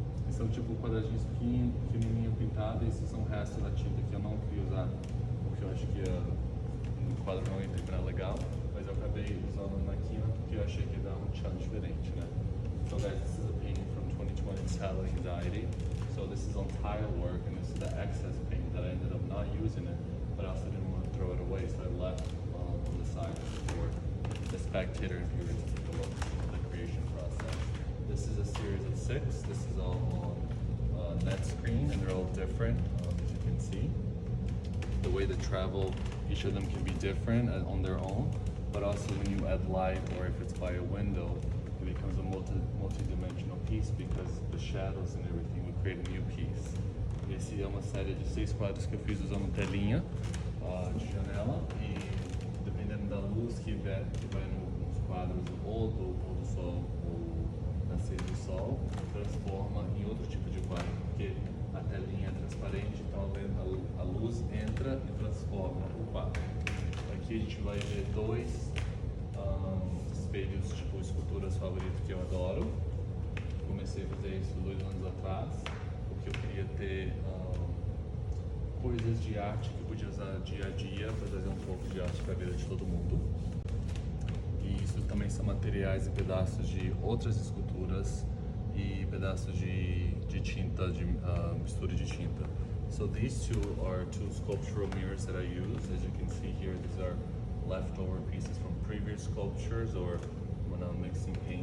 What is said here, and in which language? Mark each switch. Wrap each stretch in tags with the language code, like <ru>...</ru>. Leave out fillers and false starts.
<pt>São tipo quadradinhos pequenininho pintados. Esses são restos da tinta que eu não queria usar, porque eu acho que no quadro não ia terminar legal, mas eu acabei usando na quina porque eu achei que ia dar um tchan diferente, né?</pt> <en>So guys, this is a painting from 2020 Saddle Anxiety. So this is on tile work, and this is the excess paint that I ended up not using it, but I also didn't want to throw it away, so I left on the side for the spectator and viewers to take a look at the creation process. This is a series of 6. This is all on net screen, and they're all different, as you can see. The way they travel, each of them can be different on their own, but also when you add light or if it's by a window, it becomes a multi-dimensional piece because the shadows and everything would create a new piece.</en> <pt>Esse é uma série de 6 quadros que eu fiz usando telinha de janela, e dependendo da luz que vai nos quadros, ou do pôr do sol ou nascer do sol, transforma em outro tipo de quadro, porque a telinha é transparente, então a luz entra e transforma o quadro. Aqui a gente vai ver 2 espelhos, tipo esculturas favoritas que eu adoro. Comecei a fazer isso 2 anos atrás, porque eu queria ter coisas de arte que eu podia usar dia a dia para trazer um pouco de arte para a vida de todo mundo. E isso também são materiais e pedaços de outras esculturas e pedaços de tinta, de mistura de tinta.</pt> <en>So these 2 are 2 sculptural mirrors that I use. As you can see here, these are leftover pieces from previous sculptures or when I'm mixing paint.</en>